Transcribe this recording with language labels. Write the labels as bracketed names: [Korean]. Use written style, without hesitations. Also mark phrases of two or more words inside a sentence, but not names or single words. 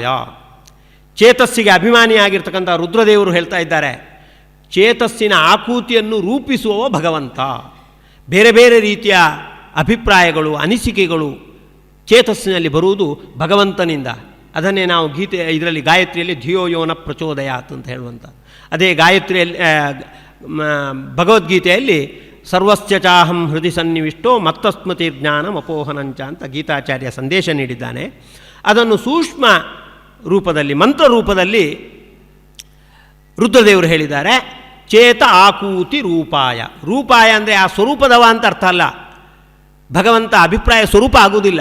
[Kannada] ಚೇತಸ್ಸಿಗೆ ಅಭಿಮಾನಿಯಾಗಿರ್ತಕ್ಕಂಥ ರುದ್ರದೇವರು ಹೇಳ್ತಾ ಇದ್ದಾರೆ, ಚೇತಸ್ಸಿನ ಆಕೂತಿಯನ್ನು ರೂಪಿಸುವವ ಭಗವಂತ. ಬೇರೆ ಬೇರೆ ರೀತಿಯ ಅಭಿಪ್ರಾಯಗಳು ಅನಿಸಿಕೆಗಳು ಚೇತಸ್ಸಿನಲ್ಲಿ ಬರುವುದು ಭಗವಂತನಿಂದ. ಅದನ್ನೇ ನಾವು ಇದರಲ್ಲಿ ಗಾಯತ್ರಿಯಲ್ಲಿ [Sanskrit] ಧಿಯೋ ಯೋನ ಪ್ರಚೋದಯಾತ್ [Kannada] ಅಂತ ಹೇಳುವಂಥ. ಅದೇ ಗಾಯತ್ರಿಯಲ್ಲಿ ಭಗವದ್ಗೀತೆಯಲ್ಲಿ [Sanskrit] ಸರ್ವಸ್ಯ ಚಾಹಂ ಹೃದಯ ಸನ್ನಿವಿಷ್ಟೋ ಮತ್ತಸ್ಮೃತಿ ಜ್ಞಾನಂ ಅಪೋಹನಂಚ [Kannada] ಅಂತ ಗೀತಾಚಾರ್ಯ ಸಂದೇಶ ನೀಡಿದ್ದಾನೆ. ಅದನ್ನು ಸೂಕ್ಷ್ಮ ರೂಪದಲ್ಲಿ ಮಂತ್ರ ರೂಪದಲ್ಲಿ ರುದ್ರದೇವರು ಹೇಳಿದ್ದಾರೆ. [Sanskrit] ಚೇತ ಆಕೂತಿ ರೂಪಾಯ. [Kannada] ರೂಪಾಯ ಅಂದರೆ ಆ ಸ್ವರೂಪದವ ಅಂತ ಅರ್ಥ ಅಲ್ಲ, ಭಗವಂತ ಅಭಿಪ್ರಾಯ ಸ್ವರೂಪ ಆಗುವುದಿಲ್ಲ.